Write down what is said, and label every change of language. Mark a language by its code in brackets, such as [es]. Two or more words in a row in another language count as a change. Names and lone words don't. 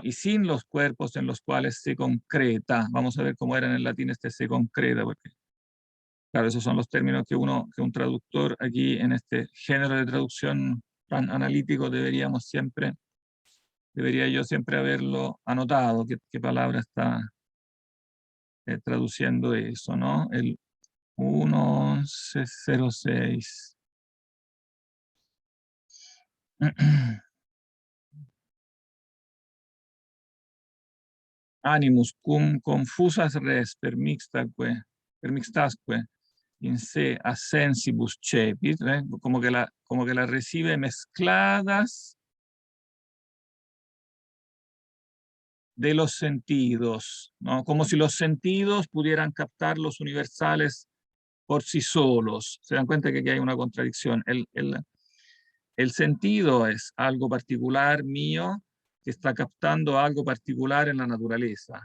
[es] Y sin los cuerpos en los cuales se concreta. Vamos a ver cómo era en el latín este se concreta, porque, claro, esos son los términos que un traductor aquí en este género de traducción tan analítico debería yo siempre haberlo anotado, qué palabra está traduciendo eso, ¿no? El 1106. [la] Animus cum confusas res permixtasque in se assensibus cepit, [es] como que la recibe mezcladas de los sentidos, ¿no? Como si los sentidos pudieran captar los universales por sí solos. Se dan cuenta que aquí hay una contradicción. El sentido es algo particular mío que está captando algo particular en la naturaleza.